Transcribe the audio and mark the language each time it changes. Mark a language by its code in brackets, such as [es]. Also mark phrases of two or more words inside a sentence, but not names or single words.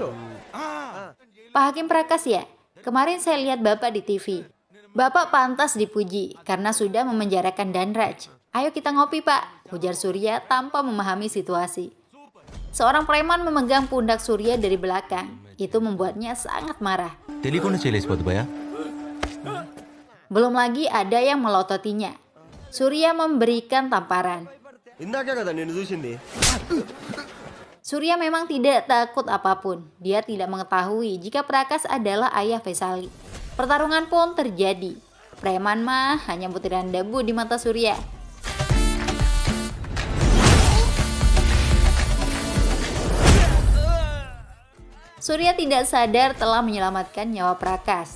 [id] Pak Hakim Prakas ya? Kemarin saya lihat Bapak di TV. Bapak pantas dipuji karena sudah memenjarakan Danraj. Ayo kita ngopi Pak, ujar Surya tanpa memahami situasi. Seorang preman memegang pundak Surya dari belakang. Itu membuatnya sangat marah. [te] తెలియకుండా చేయలేసిపోద్ది భయ. [id] Belum lagi ada yang melototinya. Surya memberikan tamparan. [te] ఇందాకే కదా నేను చూసింది. [id] Surya memang tidak takut apapun. Dia tidak mengetahui jika Prakas adalah ayah Vaisali. Pertarungan pun terjadi. Preman mah hanya butiran debu di mata Surya. Surya tidak sadar telah menyelamatkan nyawa Prakas.